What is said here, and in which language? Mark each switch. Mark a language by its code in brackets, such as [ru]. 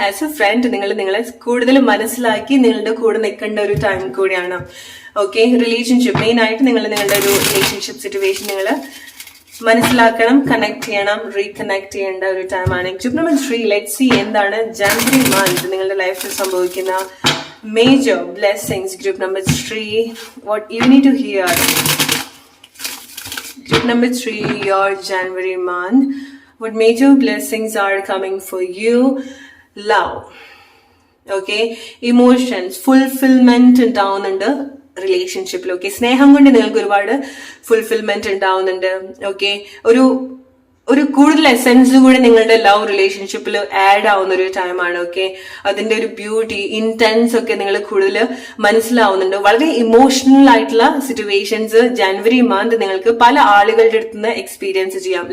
[ml] As a friend നിങ്ങളെ കൂടുതൽ മനസ്സിലാക്കി നിങ്ങളുടെ കൂടെ നിൽക്കേണ്ട ഒരു ടൈം കൂടിയാണ്. ഓക്കെ, റിലേഷൻഷിപ്പ് മെയിൻ ആയിട്ട് നിങ്ങളുടെ ഒരു റിലേഷൻഷിപ്പ് സിറ്റുവേഷൻ നിങ്ങൾ മനസ്സിലാക്കണം, കണക്ട് ചെയ്യണം, റീകണക്ട് ചെയ്യേണ്ട ഒരു ടൈമാണ്. ഗ്രൂപ്പ് നമ്പർ 3, ലെറ്റ്സ് സീ എന്താണ് ജനുവരി മന്ത് നിങ്ങളുടെ ലൈഫിൽ സംഭവിക്കുന്ന major blessings. Group number 3, [en] what you need to hear. Group number 3, your January month. What major blessings are coming for you? Love. Okay, emotions, fulfillment [ml] ഉണ്ടാവുന്നുണ്ട് റിലേഷൻഷിപ്പിൽ. Okay, സ്നേഹം കൊണ്ട് നിങ്ങൾക്ക് ഒരുപാട് ഫുൾഫിൽമെന്റ് ഉണ്ടാവുന്നുണ്ട്. ഓക്കെ, ഒരു കൂടുതൽ എസെൻസ് കൂടെ നിങ്ങളുടെ ലവ് റിലേഷൻഷിപ്പിൽ ആഡ് ആവുന്ന ഒരു ടൈമാണ്. ഓക്കെ, അതിന്റെ ഒരു ബ്യൂട്ടി ഇന്റൻസ് ഒക്കെ നിങ്ങൾ കൂടുതൽ മനസ്സിലാവുന്നുണ്ട്. വളരെ ഇമോഷണൽ ആയിട്ടുള്ള സിറ്റുവേഷൻസ് ജനുവരി മന്ത് നിങ്ങൾക്ക് പല ആളുകളുടെ അടുത്ത് നിന്ന് എക്സ്പീരിയൻസ് ചെയ്യാം.